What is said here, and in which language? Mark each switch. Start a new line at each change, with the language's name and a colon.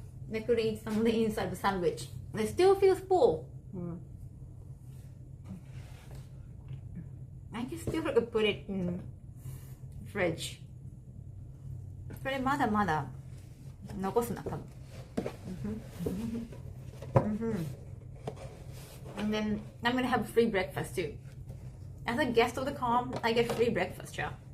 English: They could eat some of the inside of the sandwich. It still feels full. I can still put it in the fridge.
Japanese: それまだまだ残すな多分。
English: And then I'm gonna have free breakfast too. As a guest of the calm, I get free breakfast, yeah.